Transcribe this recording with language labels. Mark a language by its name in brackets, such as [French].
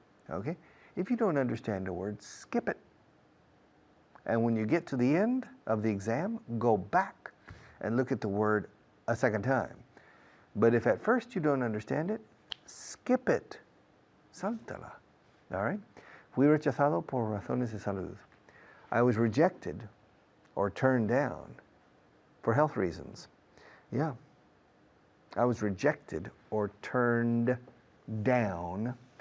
[English] Okay? If you don't understand a word, skip it. And when you get to the end of the exam, go back and look at the word a second time. But if at first you don't understand it, skip it. [Spanish] Sáltala. [English] All right? [Spanish] Fui rechazado por razones de salud. [English] I was rejected or turned down for health reasons. Yeah. I was rejected or turned down.